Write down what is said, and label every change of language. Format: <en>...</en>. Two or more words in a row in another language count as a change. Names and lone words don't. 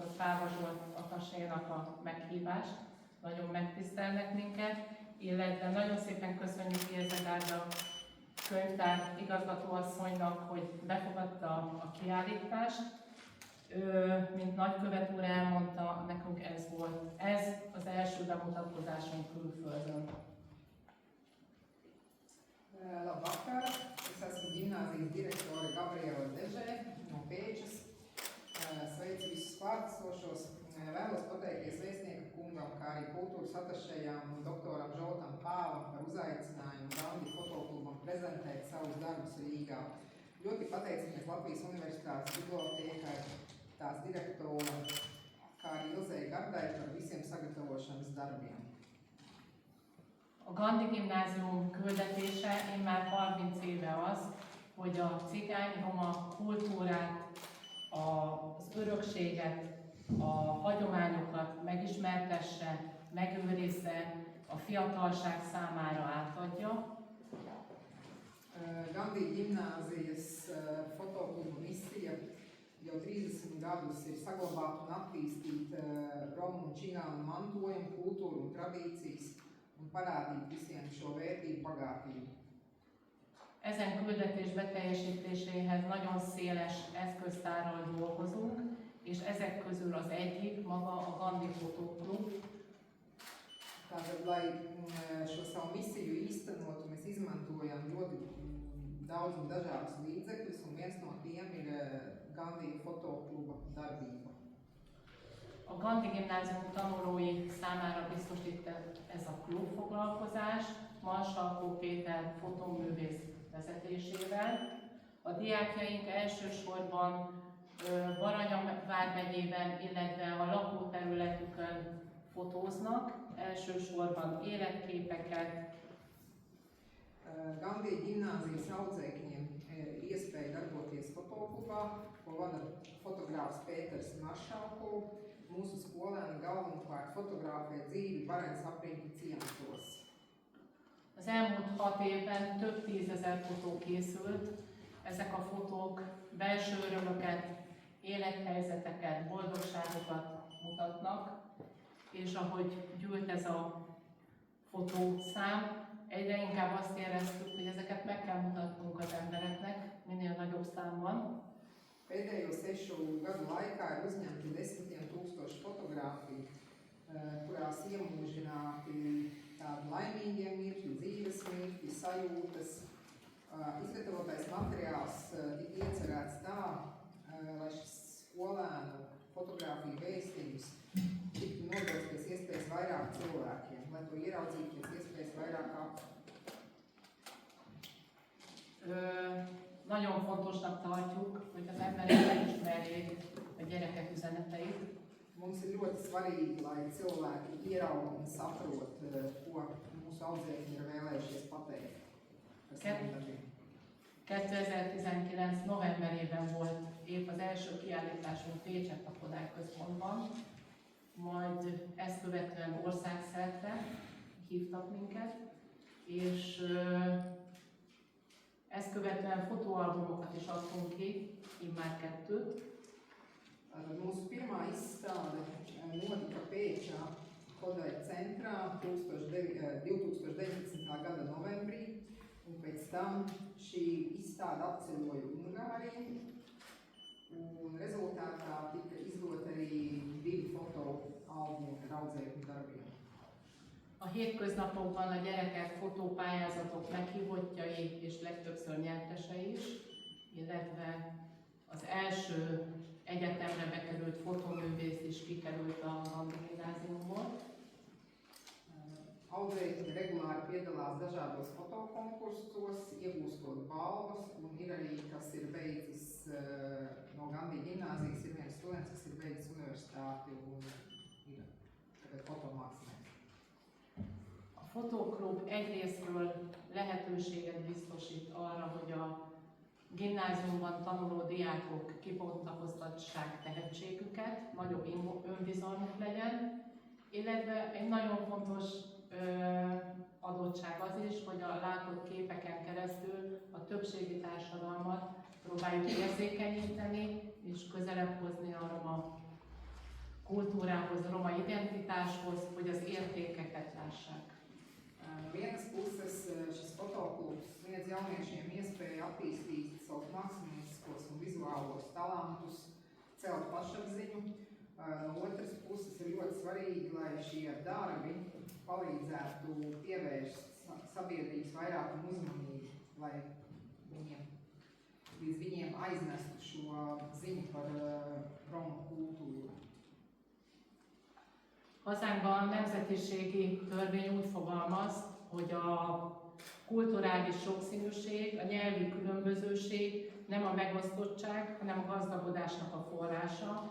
<hu>Páva Zsolt atasénak a meghívást. Nagyon megtisztelnek minket, illetve nagyon szépen köszönjük Érzegárda könyvtár igazgatóasszonynak, hogy befogadta a kiállítást. Mint nagykövet úr elmondta, nekünk ez az első bemutatkozásunk külföldön.</hu> <lv>Labvakar, es esmu ģimnāzijas direktore Gabriela Dežē no Pēčas. Sveicu visus klātesošos. Vēlos pateikties vēstnieka kungam, kā arī kultūras atašējām un doktoram Žoltam Pāvam par uzaicinājumu Gandhi fotoklubam prezentēt savus darbus Rīgā. Ļoti pateicamies Latvijas Universitātes bibliotēkai, tās direktoram, kā arī Ilzei Gardai par visiem sagatavošanas darbiem.</lv> <hu>A Gandhi Gimnázium küldetése immár 30 éve az, hogy a cigány-roma kultúrát, az örökséget, a hagyományokat megismertesse, megőrizze, a fiatalság számára átadja.</hu> <lv>Gandhi ģimnāzijas fotokluba misija jau 30 gadus ir saglabāt un attīstīt romu un čigānu mantojumu, kultūru un tradīcijas un parādīt visiem šo vērtību bagātību.</lv> <hu>Ezen küldetés beteljesítéséhez nagyon széles eszköztárral dolgozunk, és ezek közül az egyik maga a Gandhi Fotoklub.</hu> <lv>Tātad, lai šo savu misiju īstenotu, mēs izmantojam ļoti daudz un dažādus līdzekļus, un viens no tiem ir Gandhi Fotokluba darbība.</lv> <hu>A Gandhi Gimnázium tanulói számára biztosít ez a klubfoglalkozás, Mansalkó Péter fotóművész vezetésével. A diákjaink elsősorban Baranya vármegyében, illetve a lakóterületükön fotóznak, elsősorban életképeket.</hu> <lv>Gandhi ģimnāzijas audzēkņiem ir iespēja darboties fotoklubā, ko vada fotogrāfs Pēters Maršalko. Mūsu skolēni galvenokārt fotográfē dzīvi Bareņas apriņķa ciematos.</lv> <hu>Az elmúlt 6 évben több 10 000 fotó készült. Ezek a fotók belső örömöket, élethelyzeteket, boldogságokat mutatnak, és ahogy gyűlt ez a fotószám, egyre inkább azt éreztük, hogy ezeket meg kell mutatnunk az embereknek, minél nagyobb számban.</hu> <lv>Pēdējo 6 gadu laikā ir uzņemti 10 000 fotogrāfiju, kurās iemūžināti tādi laimīgie mirkļi, dzīves mirkļi, sajūtas. Izgatavotais materiāls tika iecerēts tā, lai šis skolēnu fotogrāfiju vēstījums tiktu nodots pēc iespējas vairāk cilvēkiem, lai to ieraudzītu pēc iespējas vairāk apkārt.</lv> <hu>Nagyon fontosnak tartjuk, hogy az emberek megismerjék a gyerekek üzeneteit.</hu> <lv>Mums ir ļoti svarīgi, lai cilvēki ieraudzītu un saprot, ko mūsu audzēkņi ir vēlējušies pateikt par saviem darbiem.</lv> <hu>2019. novemberében volt épp az első kiállításunk Pécsett a Kodály Központban, majd ezt követően országszerte hívtak minket, és ezt követően fotóalbumokat is adtunk ki, immár 2.</hu> <lv>Mūsu pirmā izstāde notika Pēčā Kodály centrā 2019. gada novembrī, un pēc tam šī izstāde apceļoja Ungāriju, un rezultātā tika izdota arī 2 fotoalbumi ar audzēkņu darbiem.</lv> <hu>A hétköznapokban a gyerekek fotópályázatok meghívottjai és legtöbbször nyertesei is, illetve az első egyetemre bekerült fotoművész is kikerült a Gandhi gimnáziumból.</hu> <lv>Audzēkņi regulāri piedalās dažādos fotokonkursos, iegūstot balvas, un ir arī, kas ir beidzis no Gandhi gimnāzijas, ir viens students, kas ir beidzis universitāti un ir tagad fotomākslinieks.</lv> <hu>A fotóklub egyrésztről lehetőséget biztosít arra, hogy a gimnáziumban tanuló diákok kibontakoztassák tehetségüket, nagyobb önbizalmuk legyen, illetve egy nagyon fontos adottság az is, hogy a látott képeken keresztül a többségi társadalmat próbáljuk érzékenyíteni és közelebb hozni a roma kultúrához, a roma identitáshoz, hogy az értékeket lássák.</hu> <lv>No vienas puses šis fotoklubs sniedz jauniešiem iespēju attīstīt savus mākslinieckos un vizuālos talantus, celt pašapziņu. No otras puses ir ļoti svarīgi, lai šie darbi palīdzētu pievērst sabiedrības vairākumu uzmanību, lai līdz viņiem aiznestu šo ziņu par romu kultúru.</lv> <hu>Hazánkban nemzetiségi törvény úgy fogalmaz, hogy a kulturális sokszínűség, a nyelvi különbözőség nem a megosztottság, hanem a gazdagodásnak a forrása.</hu>